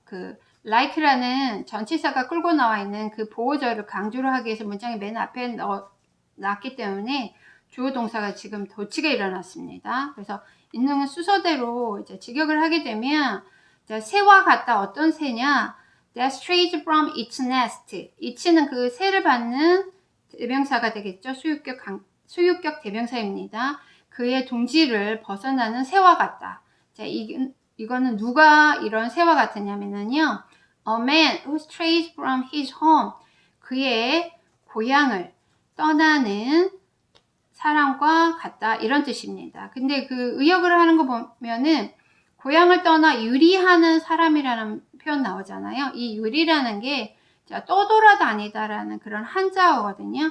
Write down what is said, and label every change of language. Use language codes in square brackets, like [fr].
[ko] 그 like라는 전치사가 끌고 나와 있는 그 보호절을 강조를 하기 위해서 문장의 맨 앞에 놨기 때문에 주어 동사가 지금 도치가 일어났습니다. 그래서 있는 순서대로 이제 직역을 하게 되면 새와 같다. 어떤 새냐? [en] That strays from its nest. [ko] it는 그 새를 받는 대명사가 되겠죠. 소유격 대명사입니다. 그의 둥지를 벗어나는 새와 같다. 자, 이거는 누가 이런 새와 같으냐면요. [en] A man who strays from his home. [ko] 그의 고향을 떠나는 사람과 같다. 이런 뜻입니다. 근데 그 의역을 하는 거 보면은 고향을 떠나 유리하는 사람이라는 표현 나오잖아요. 이 유리라는 게 떠돌아다니다라는 그런 한자어거든요.